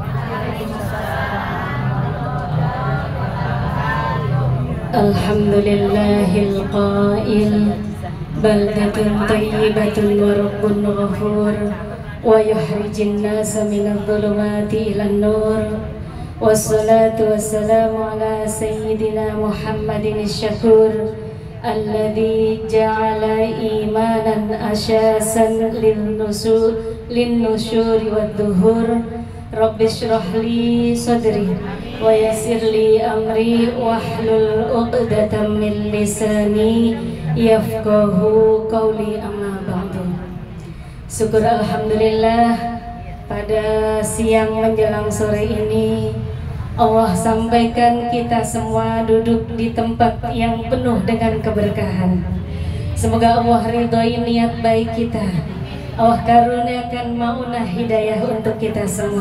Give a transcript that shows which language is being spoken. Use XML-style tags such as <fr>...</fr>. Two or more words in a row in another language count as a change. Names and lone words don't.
<ar>الحمد لله القائل بلدة طيبة ورب غفور ويخرج الناس من الظلمات إلى النور. والصلاة والسلام على سيدنا محمد الشكور الذي جعل إيمانا أساسا للنشور والظهور. رب اشرح لي صدري ويسر لي أمري واحلل عقدة من لساني يفقهوا قولي، أما بعد.</ar> <id>Syukur alhamdulillah, pada siang menjelang sore ini Allah sampaikan kita semua duduk di tempat yang penuh dengan keberkahan. Semoga Allah ridhoi niat baik kita. Allah karuniakan maunah hidayah untuk kita semua.</id>